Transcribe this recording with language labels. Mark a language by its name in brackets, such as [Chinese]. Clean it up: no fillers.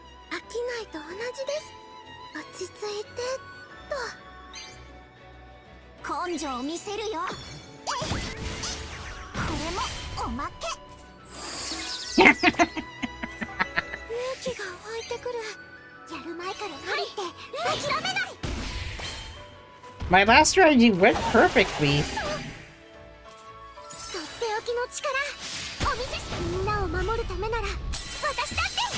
[Japanese] 飽きないと同じです。落ち着いてと。根性を見せるよ。これもおまけ。勇気が湧いてくる。やる前から無理って諦めない。 [English] My last strategy went perfectly. [Japanese] とっておきの力お見せ。みんなを守るためなら私だって。